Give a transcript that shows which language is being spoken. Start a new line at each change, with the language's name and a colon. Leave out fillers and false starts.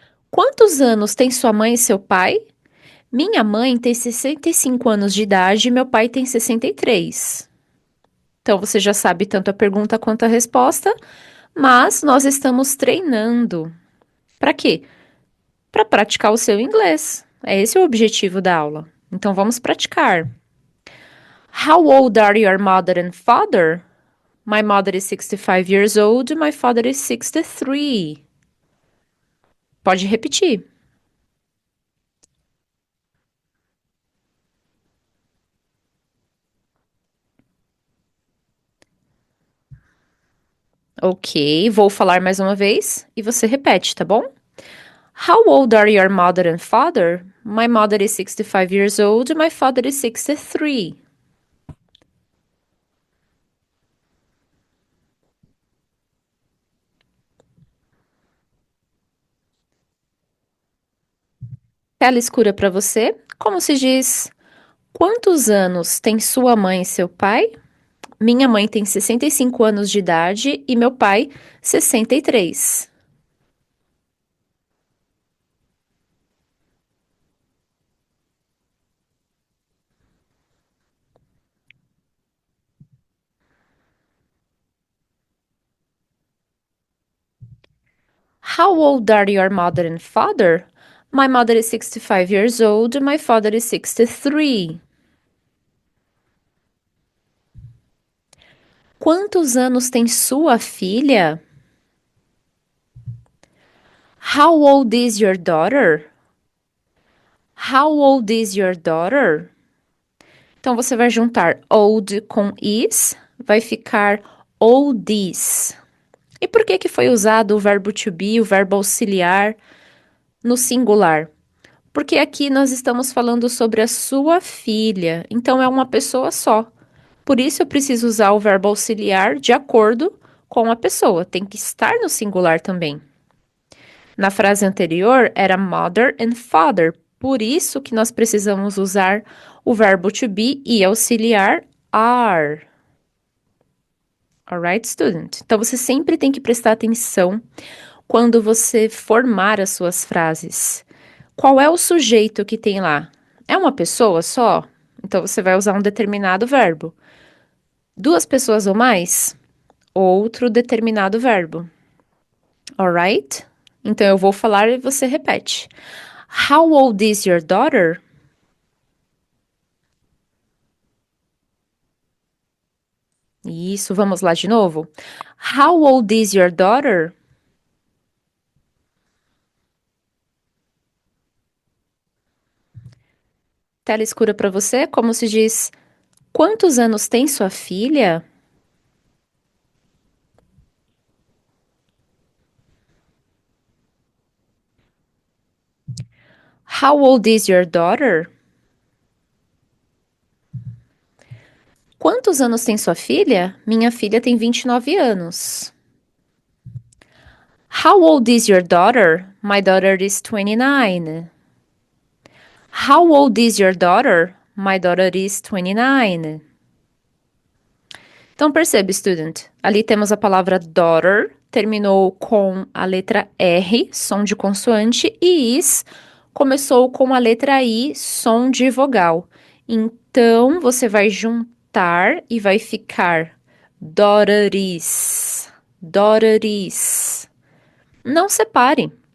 Portuguese: Quantos anos tem sua mãe e seu pai? Minha mãe tem 65 anos de idade e meu pai tem 63. Então você já sabe tanto a pergunta quanto a resposta, mas nós estamos treinando. Para quê? Para praticar o seu inglês. É esse o objetivo da aula. Então vamos praticar.
English: How old are your mother and father? My mother is 65 years old, my father is 63.
Portuguese: Pode repetir. Ok, vou falar mais uma vez e você repete, tá bom?
English: How old are your mother and father? My mother is 65 years old, my father is 63.
Portuguese: Tela escura para você. Como se diz? Quantos anos tem sua mãe e seu pai? Minha mãe tem 65 anos de idade e meu pai 63.
English: How old are your mother and father? My mother is 65 years old, my father is 63.
Portuguese: Quantos anos tem sua filha?
English: How old is your daughter? How old is your daughter?
Portuguese: Então você vai juntar old com is, vai ficar oldies. E por que que foi usado o verbo to be, o verbo auxiliar, no singular? Porque aqui nós estamos falando sobre a sua filha, então é uma pessoa só. Por isso eu preciso usar o verbo auxiliar de acordo com a pessoa, tem que estar no singular também. Na frase anterior era mother and father, por isso que nós precisamos usar o verbo to be e auxiliar are. Alright, student? Então você sempre tem que prestar atenção quando você formar as suas frases. Qual é o sujeito que tem lá? É uma pessoa só? Então você vai usar um determinado verbo. Duas pessoas ou mais? Outro determinado verbo. Alright? Então eu vou falar e você repete.
English: How old is your daughter?
Portuguese: Isso, vamos lá de novo.
English: How old is your daughter?
Portuguese: Tela escura para você, como se diz: quantos anos tem sua filha?
English: How old is your daughter?
Portuguese: Quantos anos tem sua filha? Minha filha tem 29 anos.
English: How old is your daughter? My daughter is 29. How old is your daughter? My daughter is 29.
Portuguese: Então percebe, student, ali temos a palavra daughter, terminou com a letra R, som de consoante, e is começou com a letra I, som de vogal. Então você vai juntar e vai ficar daughteries, daughteries. Não separe.